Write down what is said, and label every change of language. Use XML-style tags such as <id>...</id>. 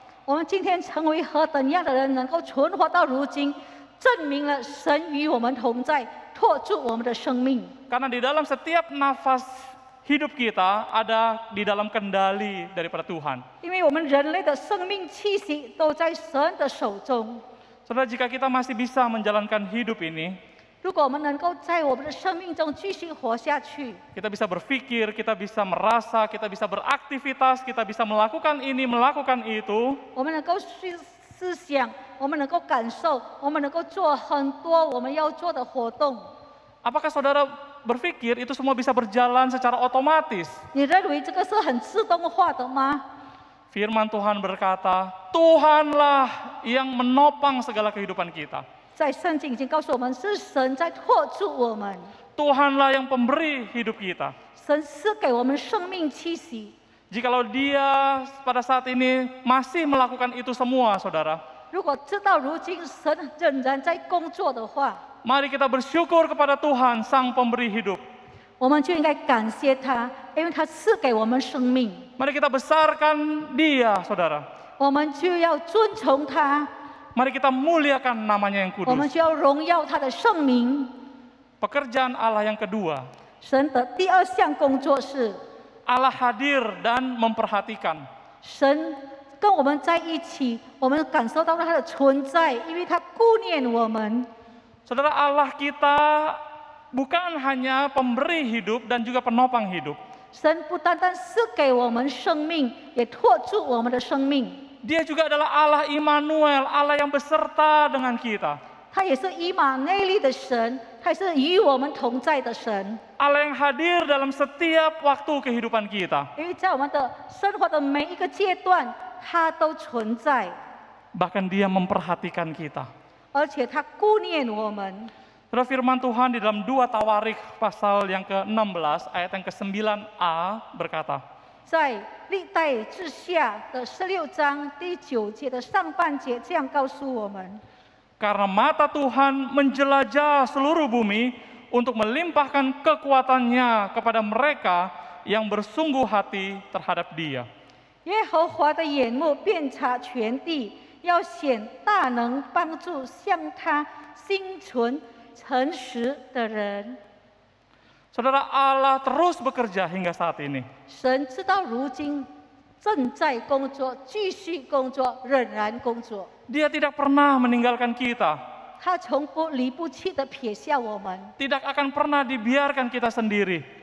<zh>我们今天成为何等样的人，能够存活到如今，证明了神与我们同在，托住我们的生命。</zh> <id>Karena di dalam setiap nafas hidup kita ada di dalam kendali daripada Tuhan.</id> <zh>因为我们人类的生命气息都在神的手中。</zh> <id>Saudara, jika kita masih bisa menjalankan hidup ini,</id> <zh>如果我们能够在我们的生命中继续活下去，</zh> <id>kita bisa berpikir, kita bisa merasa, kita bisa beraktivitas, kita bisa melakukan ini, melakukan itu,</id> <zh>我们能够去思想，我们能够感受，我们能够做很多我们要做的活动。</zh> <id>apakah saudara berpikir itu semua bisa berjalan secara otomatis?</id> <zh>你认为这个是很自动化的吗？</zh> <id>Firman Tuhan berkata, Tuhanlah yang menopang segala kehidupan kita.</id> <zh>在圣经已经告诉我们，是神在托住我们，</zh> <id>Tuhanlah yang pemberi hidup kita.</id> <zh>神赐给我们生命气息。</zh> <id>Jikalau dia pada saat ini masih melakukan itu semua, saudara,</id> <zh>如果知道如今神仍然在工作的话，</zh> <id>mari kita bersyukur kepada Tuhan, Sang Pemberi hidup.</id> <zh>我们就应该感谢他，因为他赐给我们生命。</zh> <id>Mari kita besarkan Dia, saudara.</id> <zh>我们就要尊崇他，</zh> <id>Mari kita muliakan namanya yang</id> <zh>我们</zh> <id>kudus.</id> <zh>就要荣耀他的圣名。</zh> <id>Pekerjaan Allah yang kedua,</id> <zh>神的第二项工作是，</zh> <id>Allah hadir dan memperhatikan.</id> <zh>神跟我们在一起，我们感受到他的存在，因为他顾念我们。</zh> <id>Saudara, Allah kita bukan hanya pemberi hidup dan juga penopang hidup.</id> <zh>神不单单赐给我们生命，也托住我们的生命。</zh> <id>Dia juga adalah Allah Immanuel, Allah yang beserta dengan kita.</id> <zh>他也是以马内利的神，他也是与我们同在的神。</zh> <id>Allah yang hadir dalam setiap waktu kehidupan kita.</id> <zh>因为在我们的生活的每一个阶段，他都存在，</zh> <id>Bahkan Dia memperhatikan kita.</id> <zh>而且他顾念我们。</zh> <id>Saudara, firman Tuhan di dalam 2 Tawarik pasal yang ke-16 ayat yang ke-9a berkata,</id> <zh>在历代志下的16章第9节的上半节这样告诉我们。</zh> <id>Karena mata Tuhan menjelajah seluruh bumi untuk melimpahkan kekuatannya kepada mereka yang bersungguh hati terhadap Dia.</id> <zh>耶和华的眼目遍察全地，要显大能，帮助向他心存诚实的人。</zh> <id>Saudara, Allah terus bekerja hingga saat ini.</id> <zh>神直到如今正在工作，继续工作，仍然工作。</zh> <id>Dia tidak pernah meninggalkan kita.</id> <zh>他从不离不弃的撇下我们，</zh> <id>Tidak akan pernah dibiarkan kita sendiri.</id>